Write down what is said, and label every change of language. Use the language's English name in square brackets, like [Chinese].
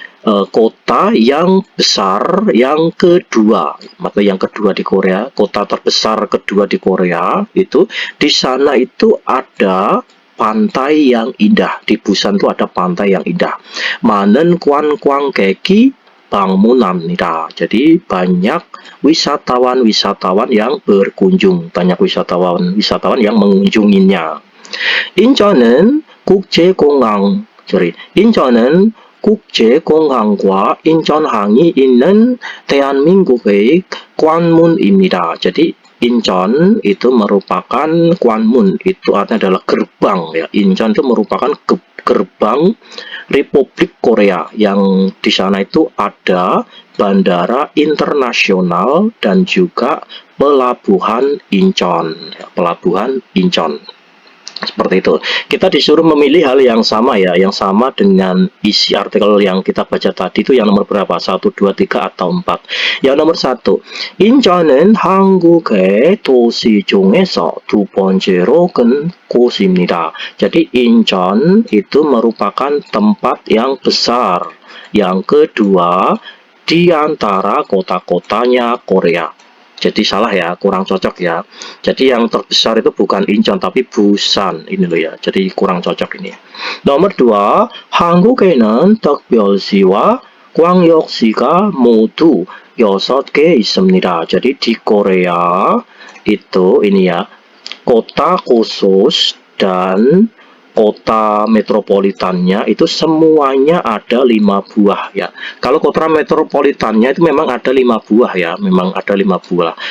[Indonesian] kota yang besar yang kedua, atau yang kedua di Korea, kota terbesar kedua di Korea itu di sana itu ada pantai yang indah. Di Busan itu ada pantai yang indah. [Korean] Manen kwan keki bangunamnida. [Indonesian] Jadi banyak wisatawan-wisatawan yang berkunjung, banyak wisatawan-wisatawan yang mengunjunginya. [Korean] 인천은 국제공항, 인천은 국제공항과 인천항이 있는 대한민국의 관문입니다. [Indonesian] Jadi Incheon itu merupakan 관문, itu artinya adalah gerbang ya. Incheon itu merupakan gerbang Republik Korea, yang di sana itu ada bandara internasional dan juga pelabuhan Incheon, ya, pelabuhan Incheon. Seperti itu. Kita disuruh memilih hal yang sama ya, yang sama dengan isi artikel yang kita baca tadi itu yang nomor berapa? 1, 2, 3 atau 4. Yang nomor 1. [Korean] 인천은 한국의 도시 중에서 두 번째로 큰 곳입니다. [Indonesian] Jadi Incheon itu merupakan tempat yang besar, yang kedua di antara kota-kotanya Korea. Jadi salah ya, kurang cocok ya. Jadi yang terbesar itu bukan Incheon tapi Busan, ini loh ya. Jadi kurang cocok ini. Nomor 2, [Korean] 한국에는 특별시와 광역시가 모두 6개 있습니다. [Indonesian] Jadi di Korea itu ini ya, kota khusus dan kota metropolitannya itu semuanya ada 5 buah ya. Kalau kota metropolitannya itu memang ada 5 buah ya, memang ada 5 buah.